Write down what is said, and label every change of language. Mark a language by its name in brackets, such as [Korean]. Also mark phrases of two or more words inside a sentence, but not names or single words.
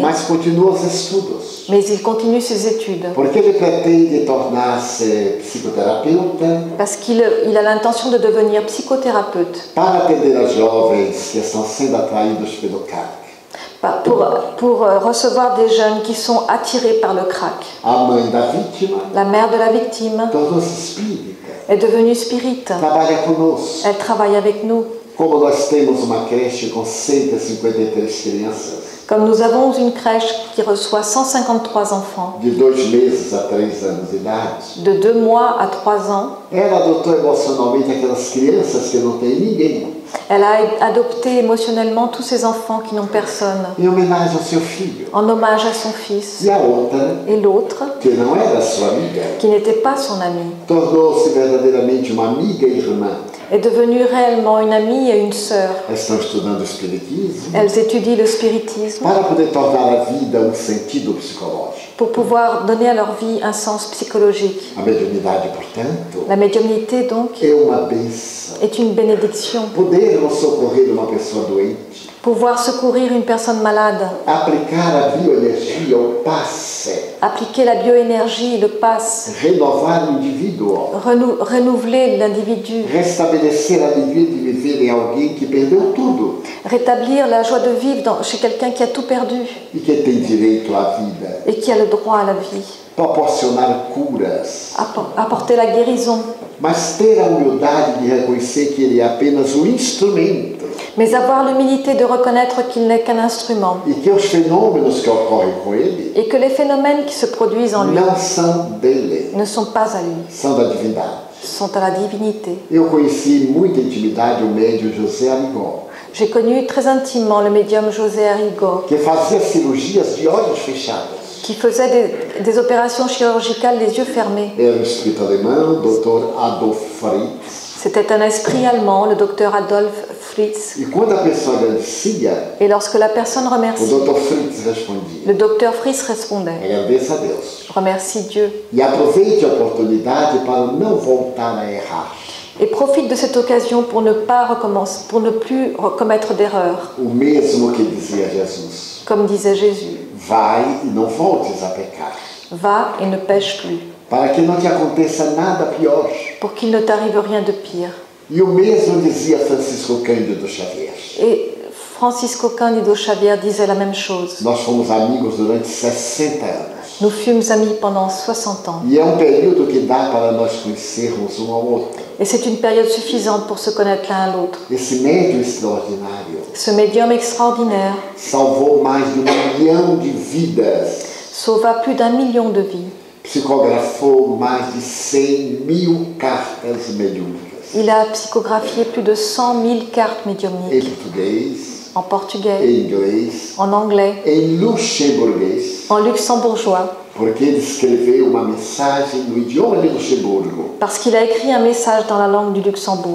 [Portuguese] mas continua os estudos, [French] mais il continue ses études [Portuguese] porque ele pretende tornar-se psicoterapeuta [French] parce qu'il a l'intention de devenir psychothérapeute [Portuguese] para atender as jovens que estão sendo atraídos pelo crack. [French] pour recevoir des jeunes qui sont attirés par le crack. [Portuguese] A mãe da vítima [French] La mère de la victime [Portuguese] tornou-se espírita, [French] est devenue spirite. [Portuguese] trabalha conosco. [French] Elle travaille avec nous. [Portuguese] Como nós temos uma creche com 153 crianças, [French] Comme nous avons une crèche qui reçoit 153 enfants [Portuguese] de 2 meses a 3 anos de idade, [French] de 2 mois à 3 ans, [Portuguese] ela adotou emocionalmente aquelas crianças que não têm ninguém, [French] elle a adopté émotionnellement tous ces enfants qui n'ont personne, [Portuguese] em homenagem ao seu filho. [French] en hommage à son fils. [Portuguese] E a outra, [French] Et l'autre, [Portuguese] que não era sua amiga, [French] qui n'était pas son amie, [Portuguese] tornou-se verdadeiramente uma amiga e irmã. [French] est devenue réellement une amie et une sœur. [Portuguese] Elas estão estudando o espiritismo [French] Elles étudient le spiritisme [Portuguese] para poder tornar a vida um sentido psicológico. [French] pour pouvoir donner à leur vie un sens psychologique. [Portuguese] A mediunidade, portanto, [French] La médiumnité, donc, [Portuguese] é uma bênção. [French] est une bénédiction. [Portuguese] Podermos socorrer uma pessoa doente, [French] Pouvoir secourir une personne malade. [Portuguese] Aplicar a bioenergia, o passe. [French] Appliquer la bioénergie, le passe. [Portuguese] Renovar o indivíduo. [French] Renouveler l'individu. [Portuguese] Restabelecer a alegria de viver em alguém que perdeu tudo. [French] Rétablir la joie de vivre chez quelqu'un qui a tout perdu. [Portuguese] E que tem direito à vida. [French] Et qui a le droit à la vie. [Portuguese] Proporcionar curas. [French] Apporter la guérison. [Portuguese] Mas ter a humildade de reconhecer que ele é apenas um instrumento. [French] Mais avoir l'humilité de reconnaître qu'il n'est qu'un instrument. [Portuguese] E que os fenômenos que ocorrem com ele [French] Et que les phénomènes qui se produisent en lui [Portuguese] não são dele, [French] ne sont pas à lui, [Portuguese] são da divindade. [French] sont à la divinité. [Portuguese] Eu conheci em muita intimidade o médium José Arrigó, [French] J'ai connu très intimement le médium José Arrigó, [Portuguese] que fazia cirurgias de olhos fechados. [French] qui faisait des opérations chirurgicales les yeux fermés. [Portuguese] Era um espírito alemão, Dr. Adolf Fritz. [French] C'était un esprit allemand, le docteur Adolf Fritz. [Portuguese] E quando a pessoa agradecia, [French] Et lorsque la personne [Portuguese] o [French] remercie, [Portuguese] Dr. Fritz respondia: [French] le docteur Fritz répondait, [Portuguese] agradeça a Deus. [French] remercie Dieu. [Portuguese] E aproveite a oportunidade para não voltar a errar. [French] Et profite de cette occasion pour ne pas recommencer, pour ne plus commettre d'erreurs, [Portuguese] O mesmo que dizia Jesus: [French] comme disait Jésus. [Portuguese] vai e não voltes a pecar, [French] Va et ne pêche plus, [Portuguese] para que não te aconteça nada pior. [French] pour qu'il ne t'arrive rien de pire. [Portuguese] E o mesmo dizia Francisco Cândido Xavier. [French] Et Francisco Cândido Xavier disait la même chose. [Portuguese] Nós fomos amigos durante 60 anos. [French] Nous fûmes amis pendant 60 ans. [Portuguese] E é um período que dá para nós conhecermos um ao outro. [French] Et c'est une période suffisante pour se connaître l'un à l'autre. [Portuguese] Esse médium extraordinário [French] Ce médium extraordinaire [Portuguese] salvou mais de 1 milhão de vidas, [French] sauva plus d'1 million de vies. [Portuguese] psicografou mais de 100.000 cartas mediúnicas [French] Il a psychographié plus de 100 000 cartes [Portuguese] em [French] médiumniques [Portuguese] português, [French] en portugais, [Portuguese] em inglês, [French] en anglais, [Portuguese] em luxemburguês, [French] en luxembourgeois, [Portuguese] porque ele escreveu uma mensagem no idioma de Luxemburgo [French] parce qu'il a écrit un message dans la langue du Luxembourg